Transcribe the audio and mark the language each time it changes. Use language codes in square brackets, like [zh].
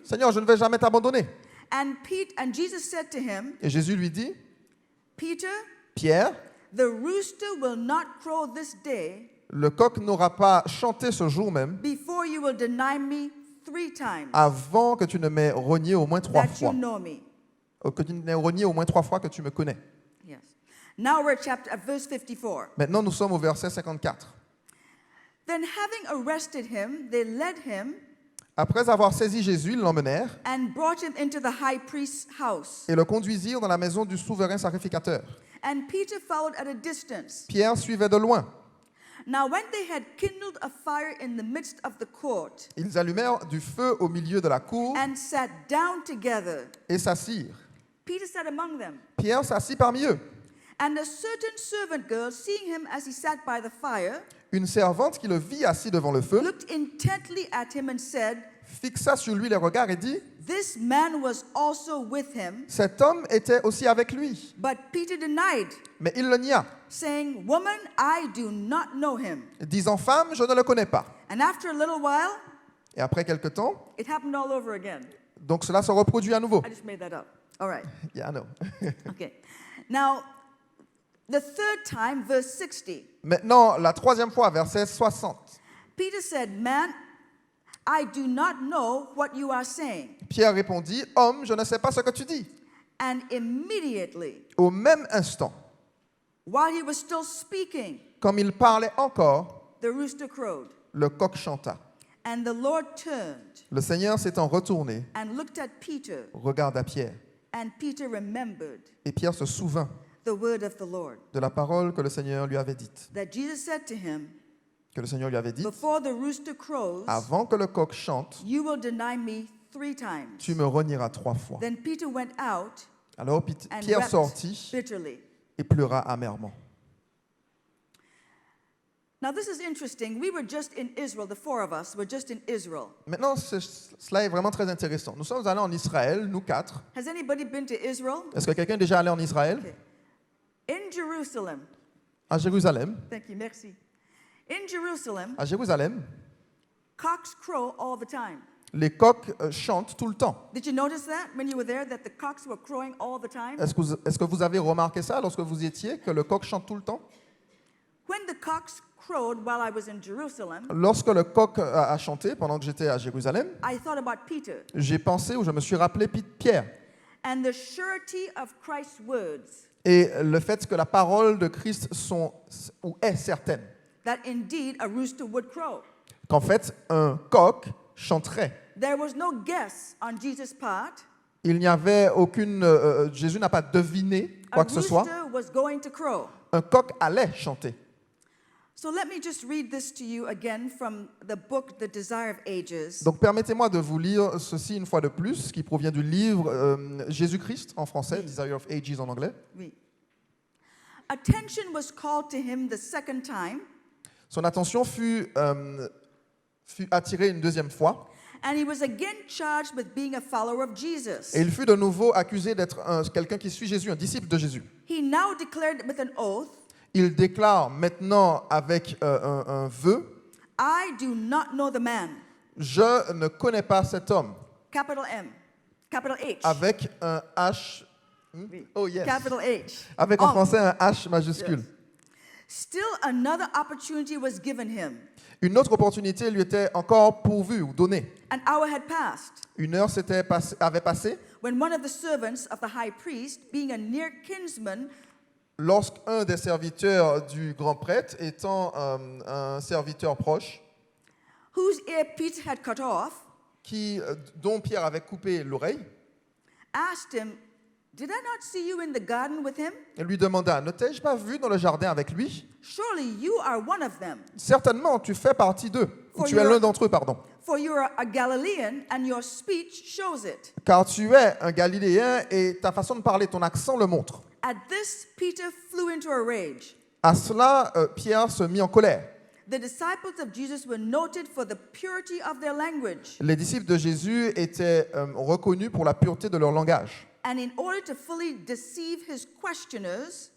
[fr] Seigneur, je ne vais jamais t'abandonner. [en] And Jesus said to him, [fr] Et Jésus lui dit, [en] Peter, [fr] Pierre, [en] the rooster will not crow this day [fr] le coq n'aura pas chanté ce jour même [en] before you will deny me 3 times [fr] avant que tu ne m'aies renié au moins 3 [en] that you [fr] fois. [en] know me. [fr] Que tu n'aies renié au moins 3 fois que tu me connais. [en] Yes. Now we're at verse 54. [fr] Maintenant, nous sommes au verset 54. [en] Then having arrested him, they led him [fr] Après avoir saisi Jésus, ils l'emmenèrent [en] and brought him into the high priest's house. [fr] et le conduisirent dans la maison du souverain sacrificateur. [en] And Peter followed at a distance. [fr] Pierre suivait de loin. [en] Now when they had kindled a fire in the midst of the court [fr] Ils allumèrent du feu au milieu de la cour [en] and sat down together, [fr] et s'assirent. [en] Peter sat among them. [fr] Pierre s'assit parmi eux. [en] And a certain servant girl, seeing him as he sat by the fire, [fr] Une servante qui le vit assis devant le feu [en] looked intently at him and said, [fr] fixa sur lui les regards et dit, [en] This man was also with him. [fr] cet homme était aussi avec lui. [en] But Peter denied, [fr] Mais il le nia, [en] saying, Woman, I do not know him. [fr] disant, femme, je ne le connais pas. [en] And after a little while, [fr] Et après quelque temps, [en] it happened all over again. [fr] donc cela se reproduit à nouveau. [en] I just made that up. All right. Yeah, I know. Okay. Now, the third time, verse 60, [fr] Maintenant, la troisième fois, verset 60. [en] Peter said, Man, I do not know what you are saying. [fr] Pierre répondit, homme, je ne sais pas ce que tu dis. [en] And immediately, [fr] Au même instant, [en] while he was still speaking, [fr] comme il parlait encore, [en] the rooster crowed. [fr] le coq chanta. [en] And the Lord turned [fr] Le Seigneur s'étant retourné, [en] and looked at Peter, [fr] regarda Pierre. [en] and Peter remembered [fr] Et Pierre se souvint [en] the word of the Lord, [fr] de la parole que le Seigneur lui avait dite. [en] that Jesus said to him, [fr] Que le Seigneur lui avait dite, [en] Before the rooster crows, [fr] avant que le coq chante, [en] you will deny me 3 times. [fr] tu me renieras 3 fois. [en] Then Peter went out [fr] Alors [en] and [fr] Pierre [en] wept [fr] sortit [en] bitterly. [fr] et pleura amèrement. [en] Now this is interesting. We were just in Israel, the 4 of us were just in Israel. [fr] Maintenant, cela est vraiment très intéressant. Nous sommes allés en Israël, nous 4. [en] Has anybody been to Israel? [fr] Est-ce que quelqu'un est déjà allé en Israël? [en] Okay. In Jerusalem. [fr] À Jérusalem. [en] Thank you, merci. In Jerusalem, [fr] À Jérusalem, [en] cocks crow all the time. [fr] les coqs chantent tout le temps. [en] Did you notice that when you were there, that the cocks were crowing all the time? [fr] Est-ce que vous avez remarqué ça lorsque vous y étiez, que le coq chante tout le temps? [en] When the cocks crowed while I was in Jerusalem, [fr] Lorsque le coq a chanté, pendant que j'étais à Jérusalem, [en] I thought about Peter [fr] j'ai pensé ou je me suis rappelé Pierre. [en] and the surety of Christ's words, [fr] Et le fait que la parole de Christ est certaine. [en] that indeed a rooster would crow. [fr] Qu'en fait, un coq chanterait. [en] There was no guess on Jesus' part. [fr] Il n'y avait aucune... Jésus n'a pas deviné [en] A [fr] quoi que ce soit. [en] rooster was going to crow. [fr] Un coq allait chanter. [en] So let me just read this to you again from the book The Desire of Ages. [fr] Donc permettez-moi de vous lire ceci une fois de plus, qui provient du livre Jésus-Christ en français, Desire of Ages en anglais. Oui. [en] Attention was called to him the second time, [fr] Son attention fut attirée une deuxième fois, [en] and he was again charged with being a follower of Jesus. [fr] et il fut de nouveau accusé d'être quelqu'un qui suit Jésus, un disciple de Jésus. [en] He now declared with an oath, [fr] Il déclare maintenant avec un vœu, [en] I do not know the man. [fr] je ne connais pas cet homme, [en] Capital M. Capital H. [fr] avec un H. Oui. [en] Oh yes. Capital H. [fr] Avec en [en] Oh. [fr] français un H majuscule. [en] Yes. Still another opportunity was given him. [fr] Une autre opportunité lui était encore pourvue ou donnée. [en] An hour had passed [fr] Une heure avait passé [en] when one of the servants of the high priest, being a near kinsman, [fr] lorsqu'un des serviteurs du grand prêtre, étant un serviteur proche, [en] whose ear Peter had cut off, [fr] dont Pierre avait coupé l'oreille, [en] asked him, Did I not see you in the garden with him? [fr] lui demanda, ne t'ai-je pas vu dans le jardin avec lui? [en] Surely you are one of them, [fr] Certainement, tu fais partie d'eux, ou [en] For [fr] tu es [en] your- [fr] l'un d'entre eux, pardon. [en] for you are a Galilean, and your speech shows it. [fr] Car tu es un Galiléen et ta façon de parler, ton accent le montre. [en] At this, Peter flew into a rage. [fr] À cela, Pierre se mit en colère. [en] The disciples of Jesus were noted for the purity of their language. [fr] Les disciples de Jésus étaient reconnus pour la pureté de leur langage. [en] And in order to fully deceive his questioners